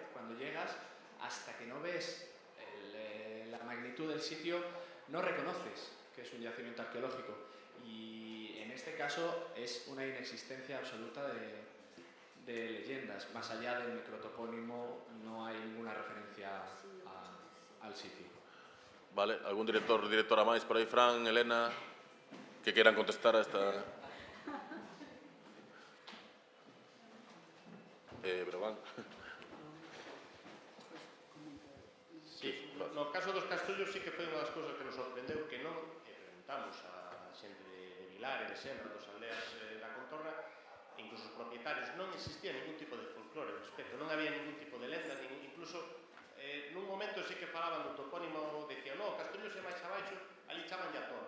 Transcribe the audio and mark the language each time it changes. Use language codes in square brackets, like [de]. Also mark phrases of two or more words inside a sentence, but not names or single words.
[es] Cuando llegas, hasta que no ves la magnitud del sitio, no reconoces que es un yacimiento arqueológico. Y en este caso es una inexistencia absoluta de leyendas. Más allá del microtopónimo no hay ninguna referencia al sitio. [gl] Vale, algún directora máis por aí, Fran, Elena, que queiran contestar a esta... Breogán. Sí, no caso dos Castrollos sí que foi unha das cousas que nos sorprendeu, que non, preguntamos a xente de Vilar e de Senra, dos aldeas da contorna, incluso os propietarios, non existía ningún tipo de folclore ao respecto, non había ningún tipo de lenda, incluso nun momento sí que falaban do topónimo, decían, no, Castrollos é máis abaixo, ali chaman a Torre.